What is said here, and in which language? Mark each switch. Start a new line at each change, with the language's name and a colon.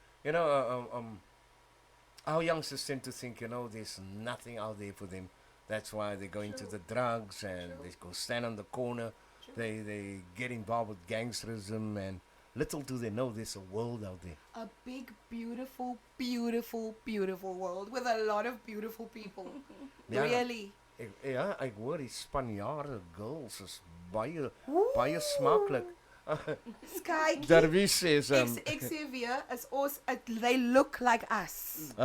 English: You know, our youngsters tend to think, you know, there's nothing out there for them. That's why they go into the drugs and they go stand on the corner. They get involved with gangsterism, and little do they know there's a world out there. A big, beautiful, beautiful, beautiful world with a lot of beautiful people.
Afrikaans: Ja.
English: Really.
Afrikaans: Ek hoor die Spanjaarde girls is baie smaklik.
English: Sky. Darwies says Xavier is also, they look like us.